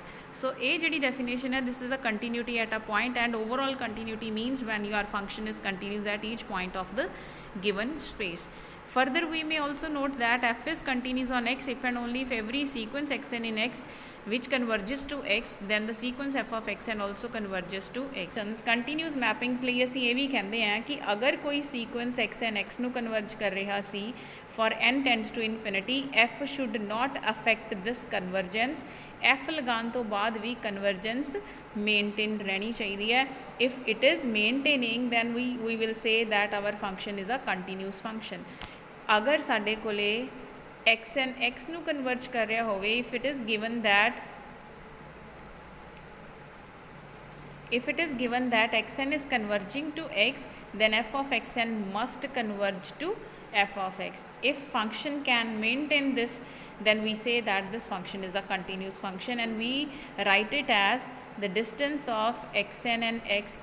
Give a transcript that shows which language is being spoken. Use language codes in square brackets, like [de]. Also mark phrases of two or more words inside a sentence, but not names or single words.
[en] So a ਜਿਹੜੀ definition है, this is a continuity at a point, and overall continuity means when your function is continuous at each point of the given space. Further, we may also note that f is continuous on x if and only if every sequence xn in x which converges to x, then the sequence f of xn also converges to x. Continuous mappings [pa] ਲਈ ਅਸੀਂ ਇਹ ਵੀ ਕਹਿੰਦੇ ਹਾਂ ਕਿ ਅਗਰ ਕੋਈ sequence xn x ਨੂੰ converge ਕਰ ਰਿਹਾ ਸੀ [en] for n tends to infinity, f should not affect this convergence. [pa] f ਲਗਾਉਣ ਤੋਂ ਬਾਅਦ ਵੀ [en] convergence maintained [pa] ਰਹਿਣੀ ਚਾਹੀਦੀ ਹੈ. [en] If it is maintaining, then we will say that our function is a continuous function. [pa] ਅਗਰ ਸਾਡੇ ਕੋਲੇ x and x ਨੂੰ ਕਨਵਰਜ ਕਰ ਰਿਹਾ ਹੋਵੇ, [en] if it is given that xn is converging to x, then f of xn must converge to f of x. If function can maintain this, then we say that this function is a continuous function, and we write it as the distance of xn and x.